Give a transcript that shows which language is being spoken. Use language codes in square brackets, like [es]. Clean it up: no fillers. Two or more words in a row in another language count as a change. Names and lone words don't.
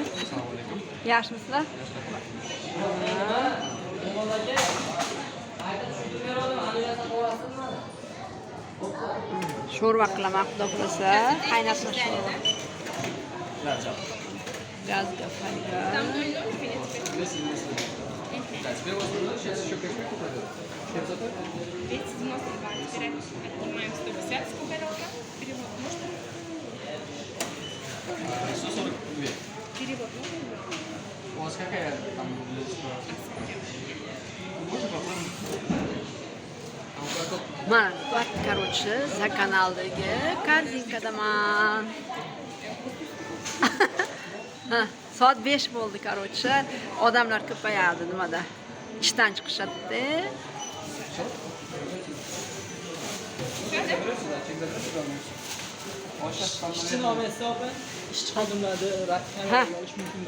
[uz] Yaxshimisizlar? Sho'rva qilaman, xudo xohlasa. Qaynatma sho'rva. Gazga qaytar. [ru] Отнимаем 150, сколько это? Перевод можно? 142. Перевод можно? У вас какая там можно попробовать? [uz] Mana, bak, короче, Zakanaldagi Karzinkadaman. Soat 5 bo'ldi, короче. Odamlar ko'payadi nimada? Ishdan chiqishadi. Ishchinomasi opa, ishchi xodimlarni kamera olish mumkinmi?